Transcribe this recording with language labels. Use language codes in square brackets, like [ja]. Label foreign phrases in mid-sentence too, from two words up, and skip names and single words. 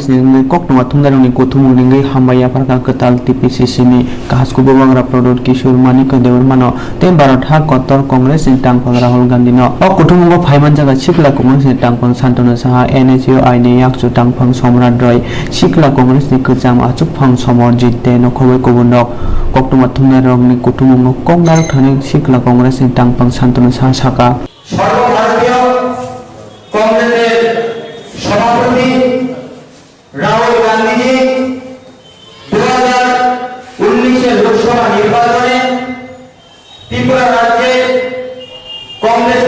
[trp] ni Koktwma thunarong ni kutumung ringai hambaya parka ketal TPCC ni kahas kubo bangra produk Kishore Manik Dewar mano tem Bharat ha kotor Congress ni tangpang Rahul Gandhi no o kutumungo phaiman jaga sikla Congress ni tangpang Santona Saha NHO ni yakchu tangpang Somrat Roy sikla Congress ni kejam achuk phang somor jitte no khoboi kubunok Koktwma thunarong ni kutumungo kongnar thani sikla Congress ni tangpang Santona Saha saka [bn] সর্বভারতীয় কংগ্রেসের সভাপতি রাহুল গান্ধীজি 2019 লোকসভা নির্বাচনে ত্রিপুরা রাজ্যে কংগ্রেসকে